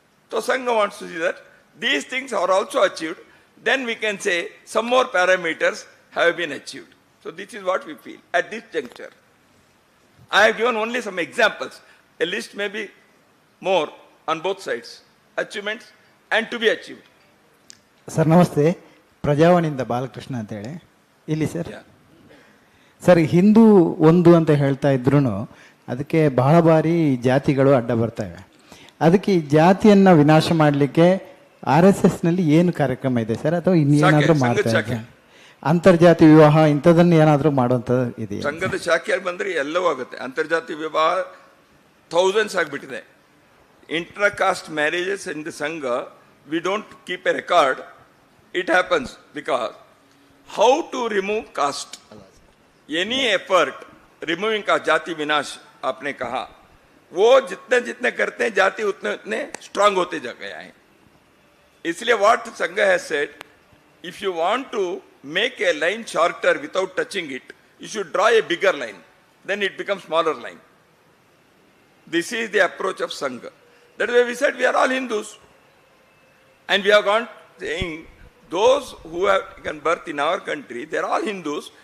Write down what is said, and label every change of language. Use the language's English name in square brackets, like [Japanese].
[English] So Sangha wants to see that these things are also achieved, then we can say some more parameters have been achieved. So this is what we feel at this juncture. I have given only some examples. A list may be more on both sides, achievements and to be achieved. Sir, namaste. [Kannada] ಪ್ರಜಾವಾಣಿಯಿಂದ Balakrishna ಅಂತೇಳಿ ಇಲ್ಲಿ sir. Sir, Hindu ಒಂದು ಅಂತ ಹೇಳ್ತಾ ಇದ್ರು ಅದಕ್ಕೆ ಬಹಳ ಬಾರಿ ಜಾತಿಗಳು ಅಡ್ಡ ಬರ್ತವೆ. ಅದಕ್ಕೆ ಈ ಜಾತಿಯನ್ನ ವಿನಾಶ ಮಾಡಲಿಕ್ಕೆ RSS ನಲ್ಲಿ ಏನು ಕಾರ್ಯಕ್ರಮ ಇದೆ ಸರ್, ಅಥವಾ ಇನ್ನೇನಾದ್ರೂ ಮಾಡ್ತಾ ಇದ್ದಾರೆ? ಅಂತರ್ಜಾತಿ ವಿವಾಹ ಇಂಥದನ್ನ ಏನಾದ್ರೂ ಮಾಡುವಂಥದ್ದು ಇದೆಯಾ? ಸಂಘದ ಶಾಖೆಯಾಗಿ ಬಂದ್ರೆ ಎಲ್ಲವೂ ಆಗುತ್ತೆ. ಅಂತರ್ಜಾತಿ ವಿವಾಹ ಥೌಸಂಡ್ಸ್ ಆಗಿಬಿಟ್ಟಿದೆ. [English] Inter caste marriages in the Sangh, we don't keep a record. It happens because how to remove caste? Any effort removing caste, [Hindi] जाति विनाश आपने कहा, वो जितने जितने करते हैं जाति उतने उतने स्ट्रांग होते जा गया है. इसलिए [English] what Sangha has said, if you want to make a line shorter without touching it, you should draw a bigger line. Then it becomes smaller line. This is the approach of Sangha. That is why we said we are all Hindus, and we have gone saying those who have taken birth in our country, they are all Hindus,